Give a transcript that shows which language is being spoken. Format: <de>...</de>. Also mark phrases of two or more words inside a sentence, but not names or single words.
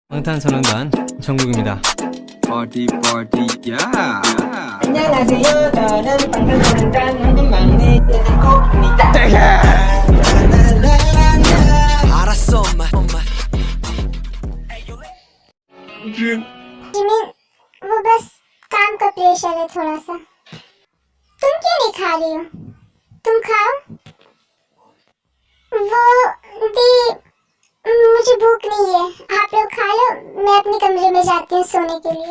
<ko>방탄소년단 정국입니다.</ko> <en>Party party yeah.</en> <ko>안녕하세요. 저는 방탄소년단 한국 막내 제니코입니다. 알았어 엄마.</ko> <hi>जिमिन वो बस काम का प्रेशर है थोड़ा सा। तुम क्यों नहीं खा रही हो? तुम खाओ। वो दी मुझे भूख नहीं है, आप लोग खा लो, मैं अपने कमरे में जाती हूँ सोने के लिए।</hi>